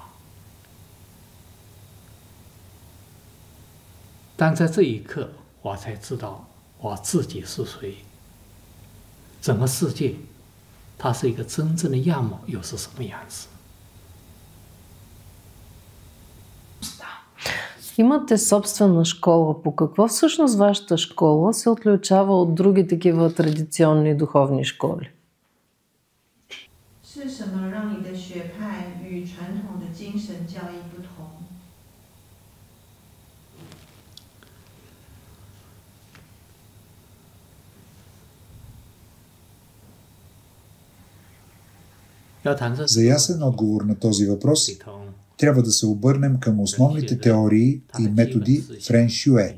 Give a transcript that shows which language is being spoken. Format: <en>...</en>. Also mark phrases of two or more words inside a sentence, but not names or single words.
<zh>但在这一刻，我才知道我自己是谁。整个世界，它是一个真正的样貌，又是什么样子？</zh> <bg>Имате собствена школа. По какво всъщност вашата школа се отличава от други такива традиционни духовни школи?</bg> <zh>是什么让你的学派与传统的精神教义不同？</zh> <bg>За ясен отговор на този въпрос трябва да се обърнем към основните теории и методи в Рен Шюе.</bg>